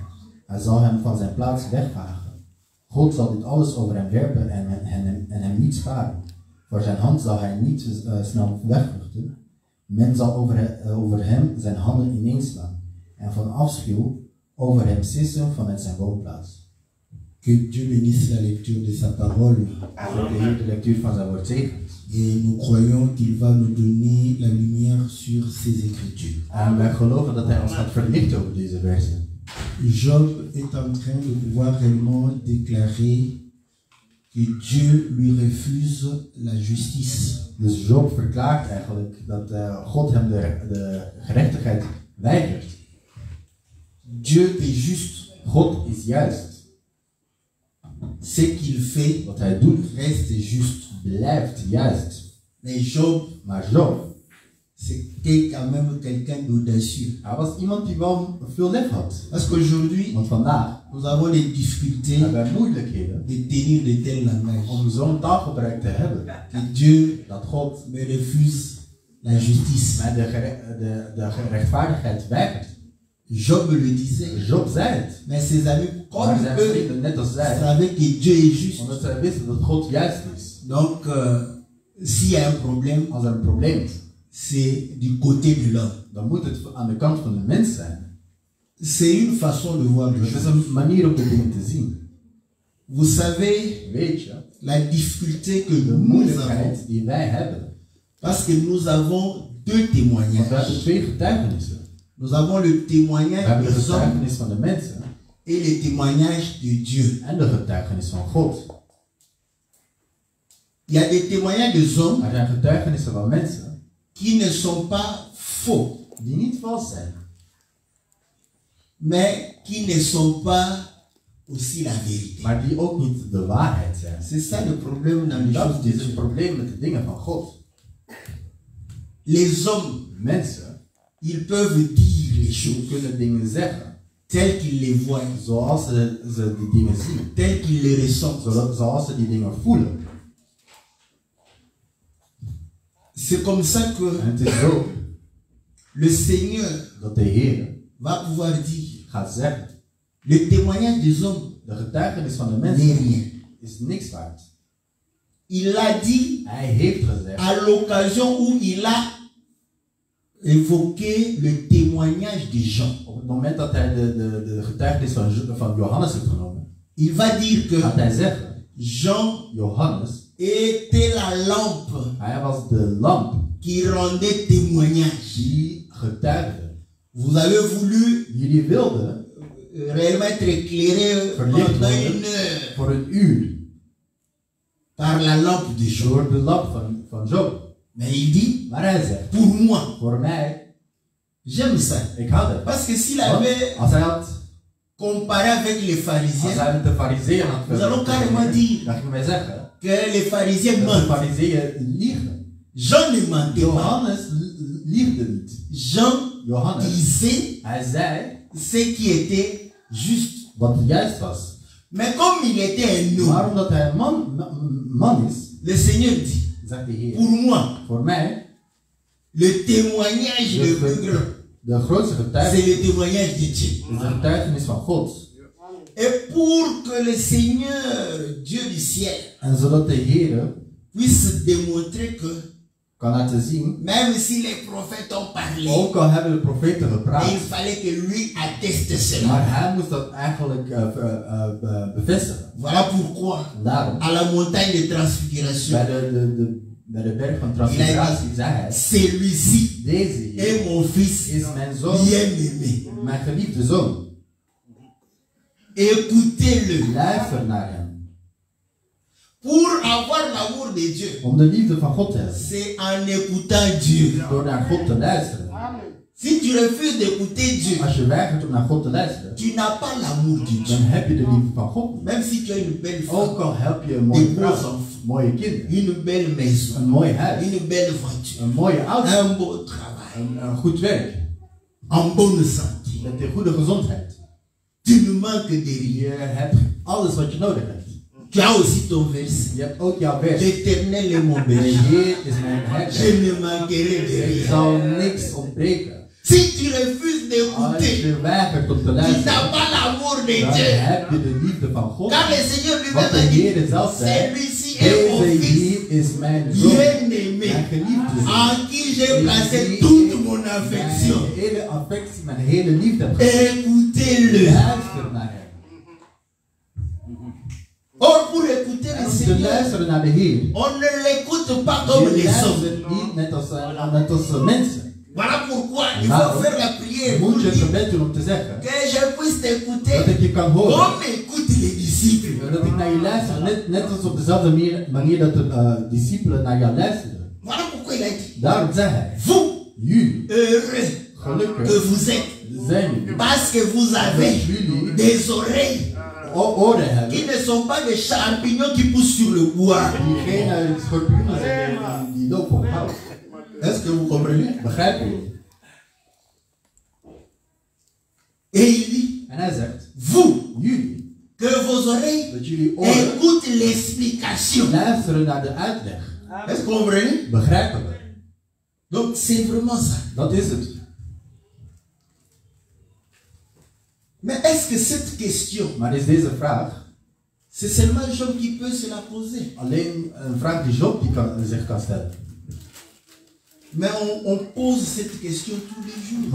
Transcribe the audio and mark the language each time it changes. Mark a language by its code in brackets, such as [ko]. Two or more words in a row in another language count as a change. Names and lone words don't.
[nl] Hij zal hem van zijn plaats wegvagen. God zal dit alles over hem werpen en hem niet sparen. Voor zijn hand zal hij niet snel wegvluchten. Men zal over hem zijn handen ineenslaan en van afschuw over hem sissen vanuit zijn woonplaats. [fr] Que Dieu bénisse la lecture de sa parole. [nl] De lectuur van zijn woord zegent. [fr] Et nous croyons qu'il va nous donner la lumière sur ces écritures. [nl] En wij geloven dat hij ons gaat verlichten over deze versen. [fr] Job est en train de pouvoir réellement déclarer que Dieu lui refuse la justice. [nl] Dus Job verklaart eigenlijk dat God hem de gerechtigheid weigert. [fr] Dieu est juste. [nl] God is juist. [fr] Ce qu'il fait, [nl] wat hij doet, [fr] reste juste. [nl] Blijft juist. Maar Job, [fr] c'était quand même quelqu'un d'audacieux. [nl] Hij was iemand die wel veel lef had. [fr] Parce qu'aujourd'hui, [nl] want vandaag, [fr] nous avons des difficultés de tenir de tels langages. [nl] Om zo'n taalgebruik te hebben. [fr] Que Dieu, [nl] dat God [fr] me refuse la justice. [nl] Maar de rechtvaardigheid weigert. [fr] Job le disait. [nl] Job zei het. [fr] Mais ses amis, comme eux, [nl] net als zij, [fr] savaient que Dieu est juste. [nl] Omdat zij wisten dat God juist is. [fr] Donc, s'il y a un problème, [nl] als er een probleem is, [fr] c'est du côté de l'homme. [nl] Dan moet het aan de kant van de mens zijn. [fr] C'est une façon de voir les choses. [nl] Het is een manier om de dingen te zien. [fr] Vous savez, [nl] weet je, [fr] la difficulté que nous avons, [nl] die wij hebben. [fr] Parce que nous avons deux témoignages. [nl] Want we hebben twee getuigenissen. [fr] Nous avons le témoignage des hommes [nl] van de mensen [fr] et le témoignage de Dieu. [nl] En de getuigenis van God. [fr] Il y a des témoignages des hommes [nl] er zijn getuigenissen van mensen [fr] qui ne sont pas faux, [nl] die niet vals zijn, [fr] mais qui ne sont pas aussi la vérité. [nl] Maar die ook niet de waarheid zijn. [fr] C'est ça le problème dans les choses de Dieu. [nl] Dat is het probleem met de dingen van God. [fr] Les hommes, [nl] mensen, [fr] ils peuvent dire les choses, [nl] kunnen dingen zeggen, [fr] tels qu'ils les voient, [nl] zoals ze die dingen zien, [fr] tels qu'ils les ressentent, [nl] zoals ze die dingen voelen. [fr] C'est comme ça que [nl] en het is zo, [fr] le Seigneur [nl] dat de Heer [fr] va pouvoir dire, [nl] gaat zeggen, [fr] le témoignage des hommes, [nl] de getuigenis van de mensen is niks waard. [fr] Il a dit, [nl] hij heeft gezegd, [fr] à l'occasion où il a évoqué le témoignage de Jean. [nl] Op het moment dat hij de getuigenis van Johannes heeft genomen, [fr] il va dire que [nl] gaat hij zeggen, [fr] Johannes était la lampe, [nl] hij was de lamp [fr] qui rendait témoignage. [nl] Die getuigde. [fr] Vous avez voulu [nl] jullie wilden [fr] réellement être éclairé [nl] verlicht [fr] pendant [nl] worden [fr] une heure [nl] voor een uur [fr] par la lampe de Job. [nl] door de lamp van Job. [fr] Mais il dit, [nl] Maar hij zegt, [fr] pour moi, [nl] voor mij, [fr] j'aime ça. [nl] ik hou dat. [fr] Parce que s'il [nl] Want [fr] avait [nl] als hij had, [fr] comparé avec les [nl] als [fr] pharisiens, [nl] hij met de fariseeën had [fr] nous allons carrément dire [nl] dan gingen wij zeggen [fr] que les pharisiens [nl] dat de [fr] mentent. [nl] fariseeën liegen. [fr] Jean ne mentait pas. [nl] Johannes liegde niet. [fr] Jean [nl] Johannes, [fr] disait [nl] hij zei [fr] ce qui était juste. [nl] wat juist was. [fr] Mais comme il était un homme, [nl] Maar omdat hij een man is, [fr] le Seigneur dit, [nl] zegt de Heer, [fr] pour moi, [nl] voor mij, [fr] le témoignage le plus grand, [nl] de grootste [fr] c'est [nl] getuigenis [fr] le témoignage de Dieu. [nl] is de getuigenis van God. [fr] Et pour que le Seigneur, Dieu du ciel, [nl] En zodat de Heer [fr] puisse démontrer que [nl] kan laten zien, [fr] même si les prophètes ont parlé, [nl] ook al hebben de profeten gepraat, [fr] il fallait que lui atteste cela. [nl] maar hij moest dat eigenlijk bevestigen. [fr] Voilà pourquoi, [nl] Daarom, [fr] à la montagne de transfiguration, [nl] bij de berg van transfiguratie zei hij, [fr] celui-ci [nl] deze Heer [fr] est mon fils [nl] is mijn zoon, [fr] bien-aimé. [nl] mijn geliefde zoon. [fr] Écoutez-le. [nl] Luister naar hem. [fr] Pour avoir l'amour de Dieu, [nl] Om de liefde van God te hebben. [fr] c'est en écoutant Dieu. [nl] Door naar God te luisteren. [fr] Si tu refuses d'écouter Dieu, [nl] Als je weigert om naar God te luisteren, [fr] tu n'as pas l'amour de Dieu. [nl] dan heb je de liefde van God niet. [fr] Même si tu as une belle [nl] Ook [fr] femme, [nl] al heb je een mooie [fr] des beaux [nl] vrouw, [fr] enfants, [nl] mooie kinderen, [fr] une belle maison, [nl] een mooi huis, [fr] une belle voiture, [nl] een mooie auto, [fr] un beau travail, [nl] een goed werk, [fr] en bonne santé. [nl] met een goede gezondheid. [fr] Tu ne manques de rien. [nl] Je hebt alles wat je nodig hebt. [fr] Tu as aussi ton verset. [nl] Je hebt ook jouw vers. [fr] L'Éternel est mon [nl] De [fr] berger. [nl] Heer is mijn [fr] Je [nl] herder. [fr] ne manquerai de [nl] Er [fr] rien. [nl] zal niks ontbreken. [fr] Si tu refuses [nl] Als [fr] d'écouter, [nl] je weigert om te [fr] tu n'as [nl] luisteren, [fr] pas l'amour de [nl] dan [fr] Dieu. [nl] heb je de liefde van God. [fr] Car le Seigneur [nl] Wat [fr] lui-même [nl] de [fr] a dit, [nl] Heer zelf zei, [fr] celui-ci est mon [nl] deze [fr] fils [nl] hier is mijn zoon, [fr] bien-aimé, [nl] mijn geliefde zoon. [fr] en qui j'ai placé toute mon affection. [nl] Mijn hele affectie, mijn hele liefde heb gegeven. [fr] Écoutez-le. [nl] Luister naar hem. [fr] Or, pour écouter [nl] En [fr] le [nl] om te [fr] Seigneur, [nl] luisteren naar de Heer, [fr] on ne l'écoute pas comme [nl] je [fr] les hommes. [nl] luistert niet net als mensen. [fr] Voilà pourquoi il [nl] Nou, [fr] faut faire la prière pour [nl] Moet je het [fr] dire [nl] gebed doen om te zeggen [fr] que je puisse [nl] dat [fr] t'écouter [nl] ik je kan horen. [fr] comme écoutent les disciples. [nl] Dat ik naar je luister, net als op dezelfde manier dat de discipelen naar jou luisterden. [fr] Voilà pourquoi il a dit, [nl] Daarom zei hij, [fr] vous, [nl] jullie, [fr] heureux que [nl] gelukkig [fr] vous êtes, [nl] zijn jullie, [fr] parce que vous avez [nl] dat jullie [fr] des oreilles [nl] oren [fr] qui [nl] hebben, [fr] ne sont pas des champignons qui poussent sur le bois. [nl] die geen schorpioenen zijn die lopen op hout. [fr] Est-ce que vous comprenez? [nl] Begrijp je? [fr] Et il dit, [nl] En hij zegt, [fr] vous, [nl] jullie, [fr] que vos oreilles [nl] dat jullie oren [fr] écoutent l'explication. [nl] luisteren naar de uitleg. [fr] Est-ce que vous comprenez? [nl] Begrijpen we? [fr] Donc c'est vraiment ça. [nl] Dat is het. [fr] Mais est-ce que cette question, [nl] Maar is deze vraag [fr] c'est seulement Job qui peut se la poser? [nl] alleen een vraag die Job zich kan stellen? [fr] Mais on pose cette question tous les jours.